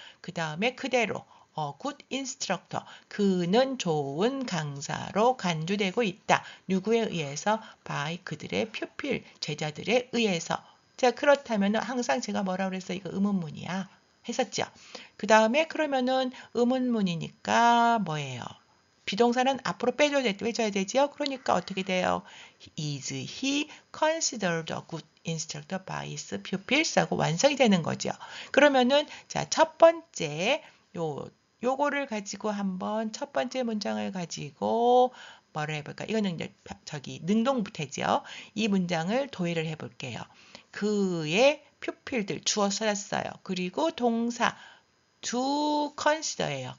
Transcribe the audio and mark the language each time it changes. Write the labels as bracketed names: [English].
[Korean] 그 다음에 그대로 good instructor 그는 좋은 강사로 간주되고 있다. 누구에 의해서? by 그들의 pupil 제자들에 의해서. 자, 그렇다면 항상 제가 뭐라고 그랬어요? 이거 의문문이야. 했었죠. 그 다음에 그러면은 의문문이니까 뭐예요? 비동사는 앞으로 빼줘야 되죠. 그러니까 어떻게 돼요? [English] Is he considered a good instructor by his pupils? [Korean] 하고 완성이 되는 거죠. 그러면은 자, 첫 번째 요거를 가지고 한번 첫 번째 문장을 가지고 뭐를 해볼까? 이거는 이제 저기 능동부태죠. 이 문장을 도해를 해볼게요. 그의 퓨필들 주어 써놨어요. 그리고 동사 to consider예요.